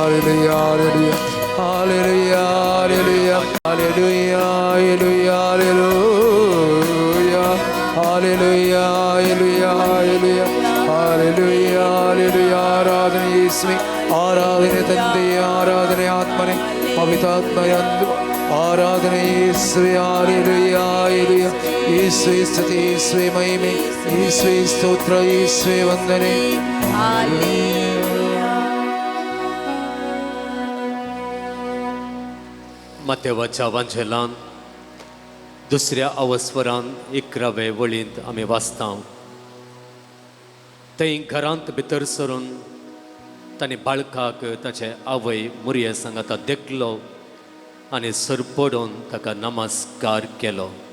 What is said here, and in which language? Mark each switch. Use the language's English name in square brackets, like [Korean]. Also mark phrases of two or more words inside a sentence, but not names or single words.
[Kannada] Hallelujah, hallelujah, hallelujah, hallelujah, hallelujah, hallelujah, hallelujah, hallelujah, hallelujah, hallelujah, ಆರಾಧನೆ ಯೇಸುವೆ ಆರಾಧನೆ ತಂದೆ ಆರಾಧನೆ ಆತ್ಮನೆ ಪವಿತ್ರಾತ್ಮಯಂದು ಆರಾಧನೆ ಯೇಸುವೆ ಹಲ್ಲೆಲೂಯಾ ಹಲ್ಲೆಲೂಯಾ ಯೇಸುವೆ ಸ್ತುತಿ ಯೇಸುವೆ ಮಹಿಮೆ ಯೇಸುವೆ ಸ್ತೋತ್ರ ಯೇಸುವೆ ವಂದನೆ [Konkani] मत्तेवाच्या वांजेलान दुसऱ्या अवस्वरान 11वे वळींत आमी वाचता थंय घरांत भितर सरून ताणें बाळकाक ताचे आवय मुरये सांगाता देखलो आनी सरपडून ताका नमस्कार केलो.